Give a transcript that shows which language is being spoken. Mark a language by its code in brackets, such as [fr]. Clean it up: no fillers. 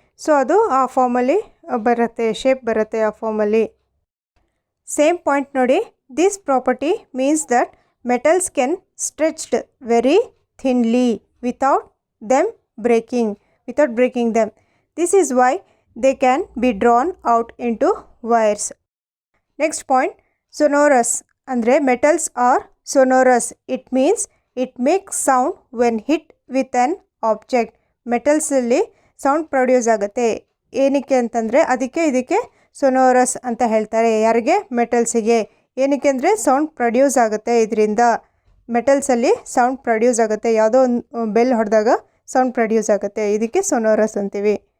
[kn] So ಅದು ಆ ಫಾರ್ಮಲ್ಲಿ ಬರುತ್ತೆ, ಶೇಪ್ ಬರುತ್ತೆ ಆ ಫಾರ್ಮಲ್ಲಿ. [en] Same point ನೋಡಿ, this property means that metals can stretched very thinly without breaking them. This is why they can be drawn out into wires. Next point, sonorous ಅಂದರೆ metals are sonorous. It means it makes sound when hit with an object. [kn] ಮೆಟಲ್ಸಲ್ಲಿ sound produce ಆಗುತ್ತೆ. ಏನಕ್ಕೆ ಅಂತಂದರೆ ಅದಕ್ಕೆ ಇದಕ್ಕೆ ಸೊನೋರಸ್ ಅಂತ ಹೇಳ್ತಾರೆ. ಯಾರಿಗೆ? ಮೆಟಲ್ಸಿಗೆ. ಏನಕ್ಕೆ ಅಂದರೆ ಸೌಂಡ್ ಪ್ರೊಡ್ಯೂಸ್ ಆಗುತ್ತೆ ಇದರಿಂದ. ಮೆಟಲ್ಸಲ್ಲಿ ಸೌಂಡ್ ಪ್ರೊಡ್ಯೂಸ್ ಆಗುತ್ತೆ. ಯಾವುದೋ ಒಂದು ಬೆಲ್ ಹೊಡೆದಾಗ ಸೌಂಡ್ ಪ್ರೊಡ್ಯೂಸ್ ಆಗುತ್ತೆ. ಇದಕ್ಕೆ ಸೊನೋರಸ್ ಅಂತೀವಿ.